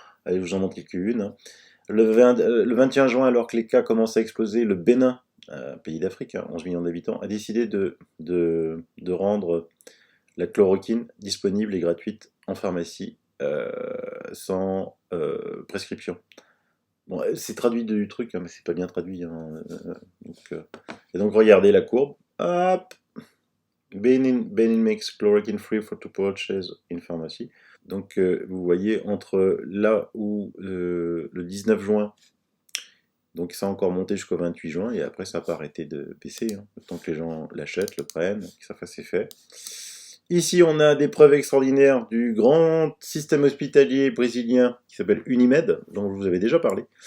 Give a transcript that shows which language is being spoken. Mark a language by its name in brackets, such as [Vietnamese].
[French] Allez, je vous en montre quelques-unes. Le 21 juin, alors que les cas commencent à exploser, le Bénin, pays d'Afrique, 11 millions d'habitants, a décidé de rendre la chloroquine disponible et gratuite en pharmacie sans prescription. Bon, c'est traduit du truc, hein, mais c'est pas bien traduit. Hein, et donc regardez la courbe. [English] Hop, Benin makes chloroquine free for to purchase in pharmacy. [French] Donc vous voyez entre là où le 19 juin, donc ça a encore monté jusqu'au 28 juin, et après ça n'a pas arrêté de baisser, hein, tant que les gens l'achètent, le prennent, que ça fasse effet. Ici, on a des preuves extraordinaires du grand système hospitalier brésilien qui s'appelle Unimed, dont je vous avais déjà parlé.